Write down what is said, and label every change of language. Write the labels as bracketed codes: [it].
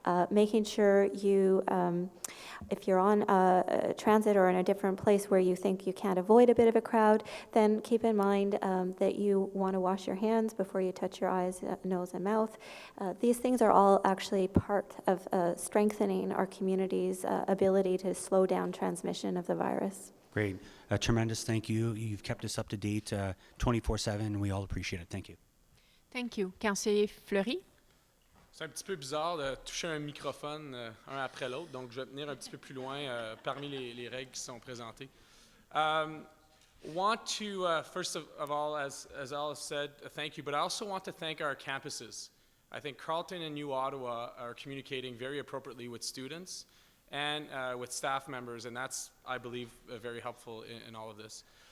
[en] Making sure you, if you're on transit or in a different place where you think you can't avoid a bit of a crowd, then keep in mind that you want to wash your hands before you touch your eyes, nose, and mouth. These things are all actually part of strengthening our community's ability to slow down transmission of the virus. Great. Tremendous. Thank you. You've kept us up to date 24/7, and we all appreciate it. Thank you. Thank you. Conseiller Fleury. [fr] C'est un petit peu bizarre de toucher un microphone un après l'autre, donc je vais venir un petit peu plus loin parmi les règles qui sont présentées. [en] Want to, first of all, as Alice said, thank you, but I also want to thank our campuses. I think Carleton and New Ottawa are communicating very appropriately with students and with staff members, and that's, I believe, very helpful in all of this.